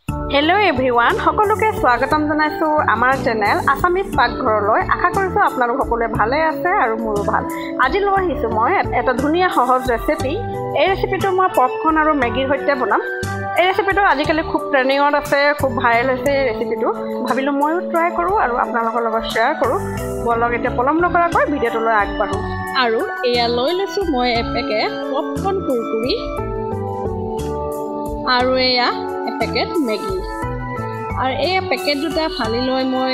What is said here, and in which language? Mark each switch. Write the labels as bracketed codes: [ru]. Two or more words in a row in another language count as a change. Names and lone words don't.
[en] hello everyone [as] সকলোকে স্বাগতম জনাইছো আমাৰ চেনেল আচামিজ পাকঘৰলৈ আশা কৰিছো আপোনালোক সকলোৱে ভালে আছে আৰু মোৰো ভাল আজি লৈ আহিছো মই এটা ধুনিয়া সহজ ৰেচিপি এই ৰেচিপিটো মই পপকৰ্ন আৰু মেগীৰ সৈতে বনাম এই ৰেচিপিটো আজিকালি খুব ট্ৰেন্ডিংত আছে খুব ভাইৰেল হৈছে এই ৰেচিপিটো ভাবিলো মইও ট্ৰাই কৰো আৰু আপোনালোকৰ লগত শেয়াৰ কৰো বলক এতিয়া পলম নকৰাকৈ ভিডিঅ'টোলৈ আগবাঢ়ো আৰু এয়া লৈ লৈছো মই এপেকেট পপকৰ্ন কুৰকুৰি আৰু এয়া পেকেট মেগী আৰু এই পেকেট দুটা ফালি লৈ মই